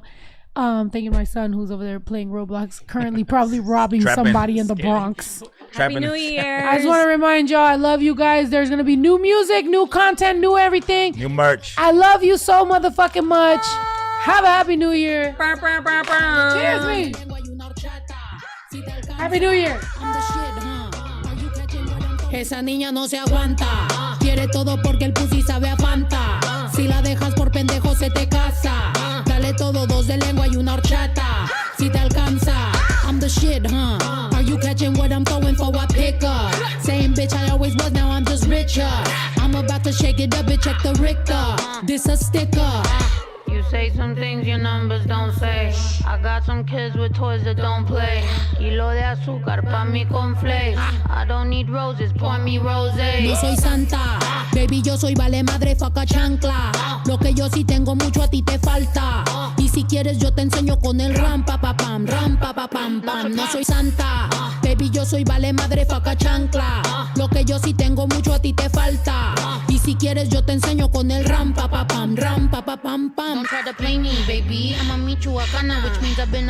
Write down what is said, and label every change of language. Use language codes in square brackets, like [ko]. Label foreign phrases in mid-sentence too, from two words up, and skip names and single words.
[en] Thank you to my son who's over there playing Roblox, currently probably robbing somebody in the Bronx. Happy New Year. I just want to remind y'all, I love you guys. There's going to be new music, new content, new everything. New merch. I love you so motherfucking much. Have a happy New Year. Cheers me. Happy New Year. [es] Esa niña no se aguanta. Quiere todo porque el pussy sabe a Fanta. Si la dejas por pendejo se te casa. Dale todo, 2 de lengua y una horchata. Si te alcanza, [en] I'm the shit, huh? Are you catching what I'm throwing for a pickup? Same bitch I always was, now I'm just richer. I'm about to shake it up, bitch, check the Richter. This a sticker. You say some things your numbers don't say. I got some kids with toys that don't play. [es] Kilo de azúcar pa' mi conflakes. [en] I don't need roses, pour me rosé. [es] No soy santa, baby, yo soy vale madre, faca chancla. Lo que yo sí tengo mucho a ti te falta. Y si quieres yo te enseño con el ram pa pa pam, pam. No soy santa, baby, yo soy vale madre, faca chancla. Lo que yo sí tengo mucho a ti te falta. Y si quieres yo te enseño con el ram pa pa pam, pam. [en] Don't try to play me, baby. I'm a Michoacana, which means I've been